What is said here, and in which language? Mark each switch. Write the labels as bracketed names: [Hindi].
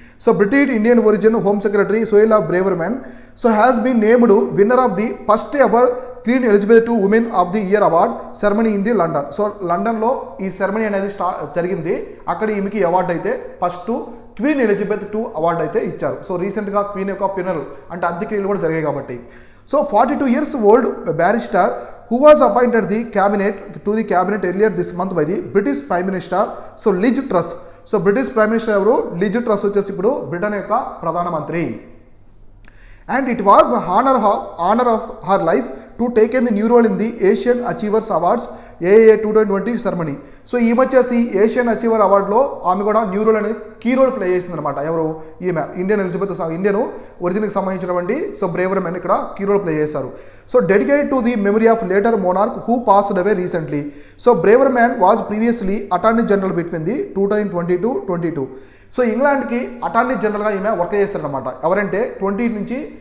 [English] So British Indian origin home secretary Suella Braverman so has been named winner of the first ever Queen Elizabeth II women of the year award ceremony in the London. [Telugu] So లండన్లో ఈ ceremony అనేది జరిగింది. అక్కడ ఈమెకి award అయితే first queen Elizabeth II award అయితే ఇచ్చారు. So రీసెంట్గా క్వీన్ యొక్క ఫ్యూనరల్ అంటే అంత్యక్రియలు కూడా జరిగాయి కాబట్టి. [English] So 42 years old barrister who was appointed to the cabinet earlier this month by the British Prime Minister. [Telugu] So లిజ్ truss. So British prime minister ఎవరు? లిజ్ ట్రస్ వచ్చేసి ఇప్పుడు బ్రిటన్ యొక్క ప్రధానమంత్రి. [English] And it was honor of her life to take in the new role in the Asian Achievers Awards AAA 2020 ceremony. [Telugu] So ఈమె వచ్చేసి Asian achiever అవార్డులో ఆమె కూడా new role అనేది కీ రోల్ ప్లే చేసింది అనమాట. ఎవరు? ఈమె ఇండియన్ ఒరిజిన్కి సంబంధించినటువంటి సో బ్రేవర్ మ్యాన్ ఇక్కడ కీ రోల్ ప్లే చేశారు. [English] So dedicated to the memory of later monarch who passed away recently. [Telugu] So braver man [English] Was previously attorney general between the 2020-22. [Telugu] So ఇంగ్లాండ్కి attorney జనరల్గా ఈమె work చేస్తారనమాట. ఎవరంటే 20 నుంచి